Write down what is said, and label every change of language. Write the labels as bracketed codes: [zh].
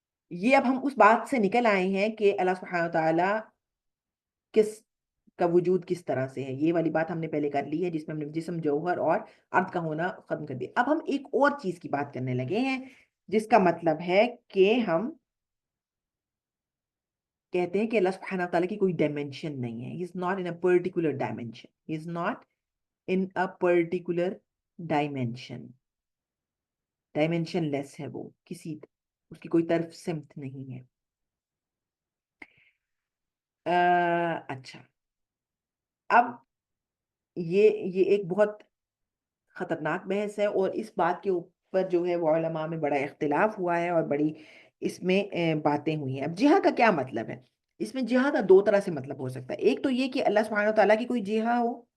[ur] یہ اب ہم اس بات سے نکل آئے ہیں کہ اللہ سبحانہ وتعالیٰ کس کا وجود کس طرح سے ہے، یہ والی بات ہم نے پہلے کر لی ہے، جس میں ہم نے جسم، جوہر اور ارض کا ہونا ختم کر دیا۔ اب ہم ایک اور چیز کی بات کرنے لگے ہیں، جس کا مطلب ہے کہ ہم کہتے ہیں کہ اللہ سبحانہ وتعالیٰ کی کوئی ڈائمینشن نہیں ہے۔ [en] He is not in a particular dimension. He is not in a particular dimension. [ur] Dimension لیس ہے وہ، اس کی کوئی طرف سمت نہیں ہے۔ اچھا، اب یہ ایک بہت خطرناک بحث ہے، اور اس بات کے اوپر جو ہے وہ علماء میں بڑا اختلاف ہوا ہے، اور بڑی اس میں باتیں ہوئی ہیں۔ اب جہہ کا کیا مطلب ہے؟ اس میں جہہ کا دو طرح سے مطلب ہو سکتا ہے۔ ایک تو یہ کہ اللہ سبحانہ وتعالیٰ کی کوئی جہہ ہو،